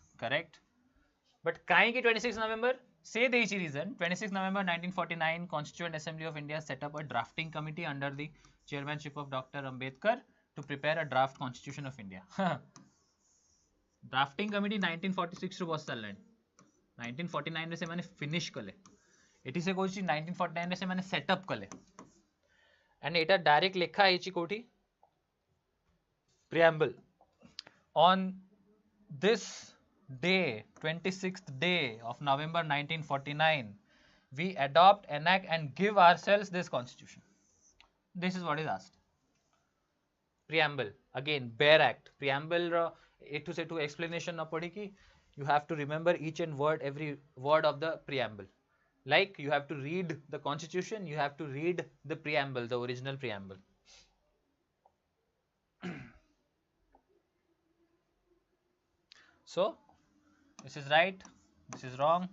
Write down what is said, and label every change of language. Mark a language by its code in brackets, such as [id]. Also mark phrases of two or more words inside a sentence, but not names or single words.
[en] Correct. But [or] କାହିଁକି [en] 26th November? Say the reason. 26th November 1949, Constituent Assembly of India set up a drafting committee under the chairmanship of Dr. Ambedkar to prepare a draft constitution of India. [or] Drafting committee 1946 ରୁ ବସ ସାରିଲାଣି. 1949 ରେ ସେମାନେ finish କଲେ. ଏଠି ସେ କହୁଛି 1949 ରେ ସେମାନେ ସେଟअप କଲେ. And ଏଟା डायरेक्ट ଲେଖା ହେଇଛି କୋଉଠି? [en] Preamble. On this day, 26th day of November 1949, we adopt, enact and give ourselves this constitution. This is what is asked. Preamble. Again, bare act. Preamble A to Z to explanation [or] ନା ପଢି କି [en] you have to remember each and every word of the preamble. Like you have to read the constitution, you have to read the preamble, the original preamble. So this is right, this is wrong.